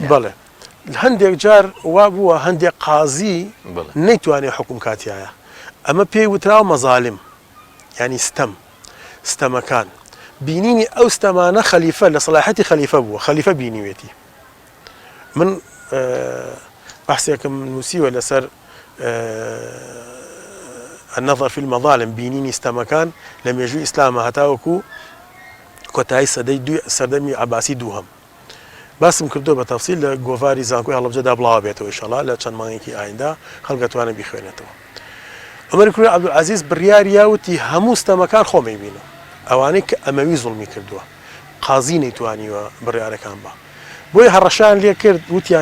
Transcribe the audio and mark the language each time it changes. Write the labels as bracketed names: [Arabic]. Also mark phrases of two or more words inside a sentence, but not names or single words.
[Central Kurdish] بڵێ هەندێک جار وا بووە هەندێک قازی نەیتوانێت حکوم کاتیایە ئەمە پێی وتراوە مەزالم ینی ستەمەکان بینینی ئەو ستەمانە خەلیفە لە سەلاحەتی خەلیفە بووە خەلیفە بینیوێتی من بەحسێکم نووسیوە لەسەر [Arabic] النظر في المظالم [Central Kurdish] بینینی ستەمەکان لە مێژووی ئیسلامە هەتاوەکو کۆتایی سەردەمی عەباسی دووهەم باسم کردو بە تەفسیل لە گۆڤاری زانکۆی هەڵەبجەدا بڵاو بێتەوە ئینشەڵا لە چەند مانگێکی ئایندا خەڵک دەتوانێت بیخوێنێتەوە. عومەری کوڕی عەبدولعەزیز بڕیاری وتی هەموو ستەمەکان خۆمەی بینم ئەوانەی کە ئەمەوی زوڵمی کردووە قازی نەیتوانیوە بڕیارەکان بە بۆی هەڕەشان لێ کرد